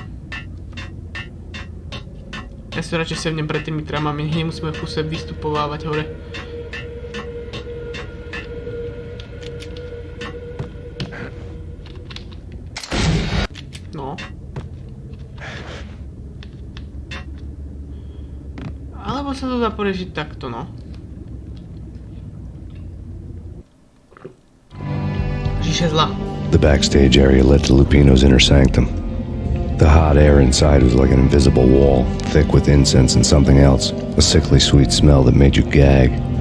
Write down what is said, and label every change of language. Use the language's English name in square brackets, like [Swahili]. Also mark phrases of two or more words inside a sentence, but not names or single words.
[Slovak] Ja si radšej sevnem pred tými tramami, nemusíme v kuse vystupovávať hore. No. Alebo sa to dá poriešiť takto, no. [English] The backstage area led to Lupino's inner sanctum. The hot air inside was like an invisible wall, thick with incense and something else, a sickly sweet smell that made you gag.